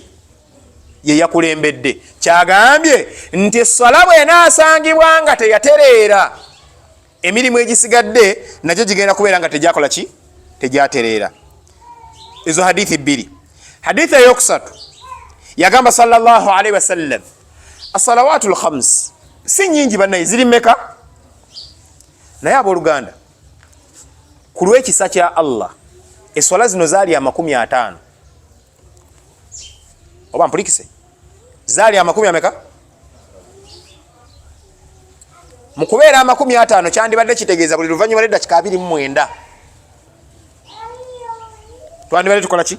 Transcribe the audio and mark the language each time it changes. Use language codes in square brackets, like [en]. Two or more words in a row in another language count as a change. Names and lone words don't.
[lg] Ye yakulembedde. Kyagambye nti esswala bw'enaasangibwa nga teyatereera, emirimu egisigadde nagyo gigenda kubeera nga tegyakola ki? Tegyatereera. Ezo hadithi bbiri. Hadithi eyokusatu yagamba [ar] صلى الله عليه وسلم الصلوات الخمس [lg] si nyingi bannaye, ziri mmeka? Naye abooluganda ku lw'ekisa kya Allah eswala zino zaali 50. Oba mpulikise, zaali 50 ameka? Mu kubeera 50 kyandibadde kitegeeza buli luvannyuma lw'eddakiika 29 twandibadde tukola ki?